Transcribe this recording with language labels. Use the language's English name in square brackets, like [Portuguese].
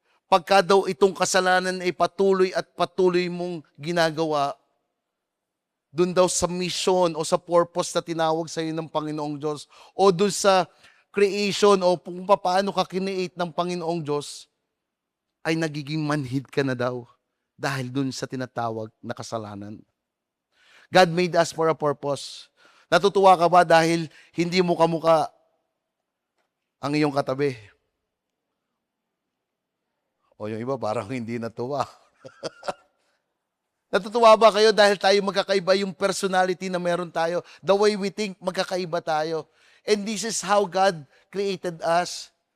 [Filipino] Pagka daw itong kasalanan ay patuloy at patuloy mong ginagawa, dun daw sa mission o sa purpose na tinawag sa iyo ng Panginoong Diyos, o dun sa creation o kung paano ka kineate ng Panginoong Diyos, ay nagiging manhid ka na daw dahil dun sa tinatawag na kasalanan. [English] God made us for a purpose. [Filipino] Natutuwa ka ba dahil hindi mo kamukha ang iyong katabi? O yung iba parang hindi natuwa. Natutuwa ba kayo dahil tayo magkakaiba yung personality na meron tayo? [English] The way we think, [Filipino] magkakaiba tayo. [English] And this is how God created us.